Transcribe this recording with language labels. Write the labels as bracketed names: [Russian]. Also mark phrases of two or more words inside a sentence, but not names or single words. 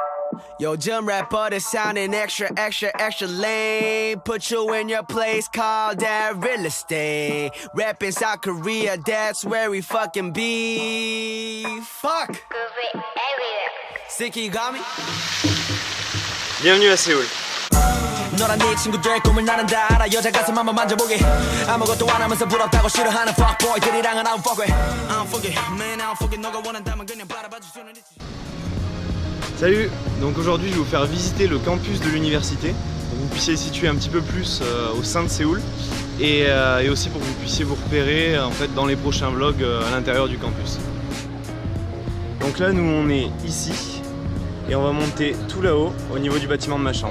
[English] Yo, gym rapper that's sounding extra, extra, extra lame. Put you in your place, call that real estate. Rapping South Korea, that's where we fucking be. Fuck! Sicky, you got me? [French] Bienvenue à Séoul. [Korean] 너랑 네 친구들 꿈을 나는 다 알아 여자 가슴 한번 만져보게 아무것도 안 하면서 부럽다고 싫어하는 fuckboy들이랑은 [English] I don't fuck with I don't fuck it, [Korean] man I don't fuck it 너가 원한다면 그냥 바라봐줄 수는 있지. [French] Salut, donc aujourd'hui je vais vous faire visiter le campus de l'université pour que vous puissiez situer un petit peu plus au sein de Séoul et aussi pour que vous puissiez vous repérer en fait dans les prochains vlogs à l'intérieur du campus. Donc là nous on est ici et on va monter tout là-haut au niveau du bâtiment de ma chambre.